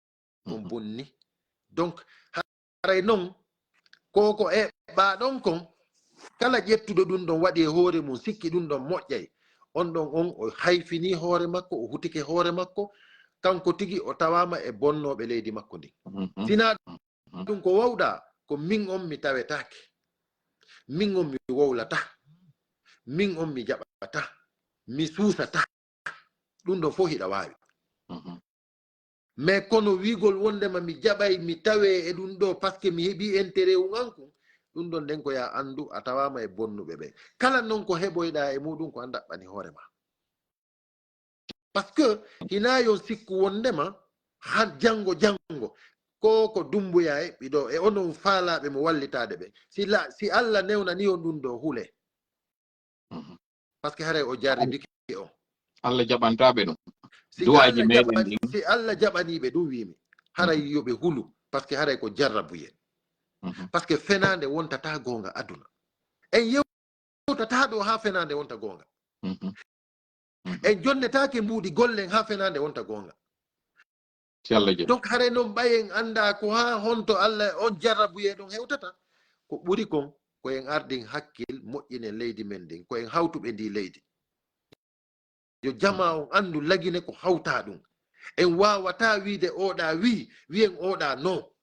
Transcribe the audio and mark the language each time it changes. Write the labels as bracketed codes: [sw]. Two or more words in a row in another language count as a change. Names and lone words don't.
[ff] haray on bonni donc haray non koko e ba don kon kala ƴettuɗo ɗum ɗon waɗi e hoore mum sikki ɗum ɗon moƴƴay on ɗon on o hayfini hoore makko o hutike hoore makko kanko tigi o tawama e bonnoɓe leydi makko ndi sina ɗum ko wawɗa ko min on mi tawetake min on mi wowlata min on mi jaɓata mi suusata ɗum ɗon fof hiɗa wawi mais kono wigol wondema mi jaɓay mi tawe e ɗum ɗo [fr] par ce que [ff] mi heeɓi intérêt umanku ɗum ɗon nden ko ya andu a tawama e bonnuɓe ɓe kala noon ko heɓoyɗa e muɗum ko andaɓɓani hoorema [fr] par ce que [ff] hina yon sikku wondema ha janggo ko dumbuya e ɓiɗo e onon faalaɓe mo wallitade ɓe si Allah newnani on ɗum ɗo huule [fr] par ce que [ff] haray o jarribiki on Allah jaɓantaɓe ɗum si Allah jaɓaniɓe ɗum wimi haray yoɓe hulu [fr] par ce que [ff] haray ko jarrabuyen [fr] par ce que [ff] fenande wontata gonga aduna en yewtata ɗo ha fenande wonta gonga en jonnetake mbuɗi gollen ha fenande wonta gonga donc haray noon ɓayen anda ko ha honto Allah on jarrabuye ɗon hewtata ko ɓuri kon koyen ardin hakkil moƴƴinen leydi men ndin koyen hawtuɓe ndi leydi yo jama on andu lagine ko hawta ɗum en wawata wiide oɗa wiyen oɗa non